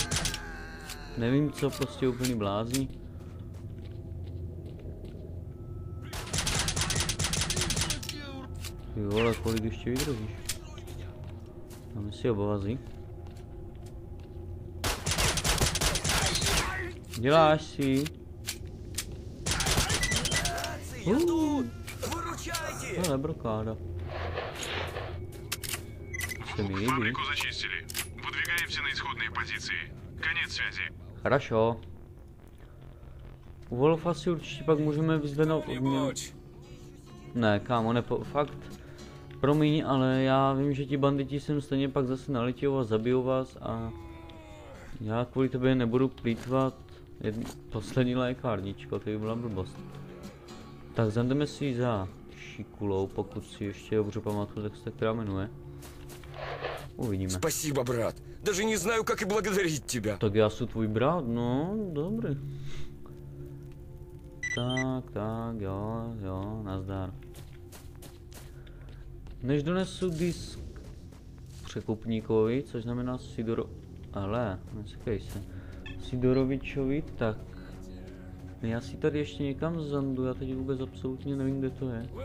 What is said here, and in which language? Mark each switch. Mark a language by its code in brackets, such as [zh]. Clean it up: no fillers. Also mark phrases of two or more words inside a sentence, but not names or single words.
[cs] Nevím co, prostě úplný blázní. Ty vole, kolik ještě vydržíš? Dáme si obovazy. Děláš si. Ale brokáda. [ru] Фабрику зачистили. Выдвигаемся на исходные позиции. Конец связи. Хорошо. [cs] U Wolfa si určitě pak můžeme vyzvednout odměnu. Ne, kámo, fakt. Promiň, ale já vím, že ti banditi sem stejně pak zase naletějou a zabijou vás a... Já kvůli tobě nebudu plýtvat poslední lékárničko, to by byla blbost. Tak zajdeme si za Šikulou, pokud si ještě dobře pamatuju, tak se tak která jmenuje. Uvidíme. [ru] Спасибо, брат. Даже не знаю, как и благодарить тебя. [cs] Tak já jsem tvůj brat, no, dobrý. Tak, jo, nazdar. Než donesu disk překupníkovi, což znamená Sidorovičovi, tak já si tady ještě někam zandu, já teď vůbec absolutně nevím, kde to je.